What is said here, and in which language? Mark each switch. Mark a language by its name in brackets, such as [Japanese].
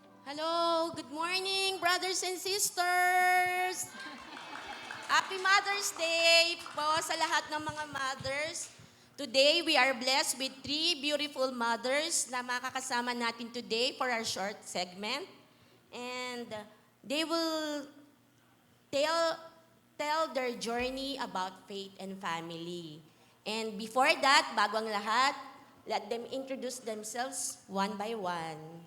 [English] Hello, good morning, brothers and sisters. Happy Mother's Day [Filipino] po sa lahat ng mga mothers. [English] Today, we are blessed with three beautiful mothers [Filipino] na makakasama natin [English] today for our short segment. And they will tell tell their journey about faith and family. And before that, [Filipino] bago ang lahat, [English] let them introduce themselves one by one.